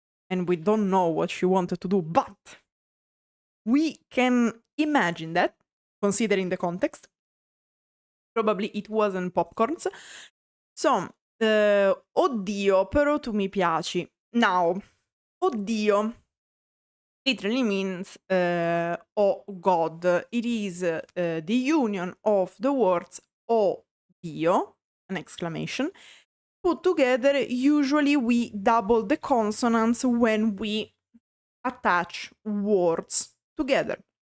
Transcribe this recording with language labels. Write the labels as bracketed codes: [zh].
[en] And we don't know what she wanted to do, but we can imagine that, considering the context. Probably it wasn't popcorns. [it] So, oddio, però tu mi piaci. [en] Now, oddio literally means oh God. It is the union of the words oh Dio, an exclamation. Put together, usually we double the consonants when we attach words together.